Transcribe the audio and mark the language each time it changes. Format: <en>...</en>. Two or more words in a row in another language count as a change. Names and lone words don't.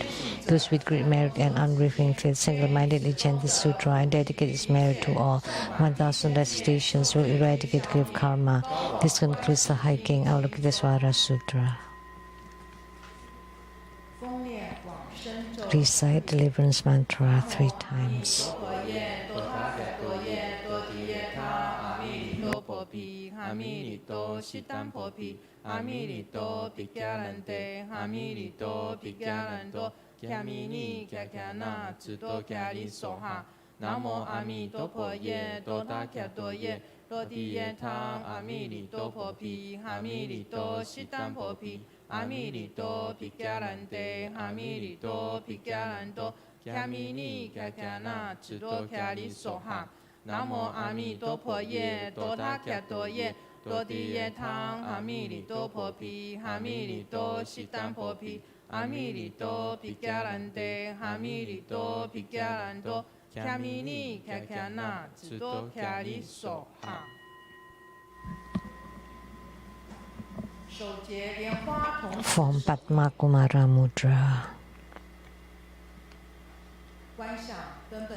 <en>Those with great merit and unwavering faith single-mindedly chant this sutra and dedicate its merit to all. 1,000 recitations will eradicate grave karma. This concludes the hiking Avalokitesvara Sutra. Recite deliverance mantra 3 times.</en> <sa>Amilito shitampo pi, amilito pikyalante, amilito pikyalanto, kyamini kyakyana, tsuto kyali soha. Namo amitopo ye, tota kyato ye, toti ye tang, amilito po pi, amilito shitampo pi, amilito pikyalante, amilito pikyalanto, kyamini kyakyana, tsuto kyali soha. Namo amitopo ye, tota kyato ye, toti ye tang, amilito po pi, amilito shitampo pi,</sa> <zh>阿弥利多毗迦兰帝，阿弥利多毗迦兰多，卡米尼卡卡那智多卡利梭哈。手结莲花童子</zh> <en>Form Padma Kumara Mudra.</en> <zh>观想根本</zh>